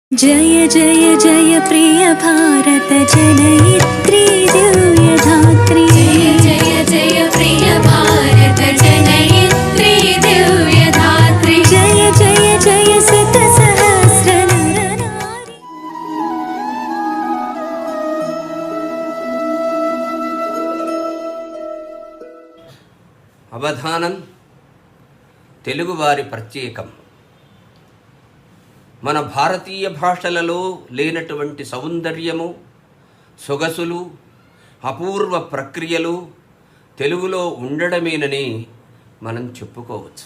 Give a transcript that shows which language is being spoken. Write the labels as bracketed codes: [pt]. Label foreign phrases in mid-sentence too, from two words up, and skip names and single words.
[sa] जय जय जय प्रिय भारत जनयित्री दिव्यधात्री। जय जय जय प्रिय भारत जनयित्री दिव्यधात्री। जय जय जय शत सहस्र नर नारी। [te] అవధానం తెలుగువారి ప్రత్యేకం. మన భారతీయ భాషలలో లేనటువంటి సౌందర్యము, సొగసులు, అపూర్వ ప్రక్రియలు తెలుగులో ఉండడమేనని మనం చెప్పుకోవచ్చు.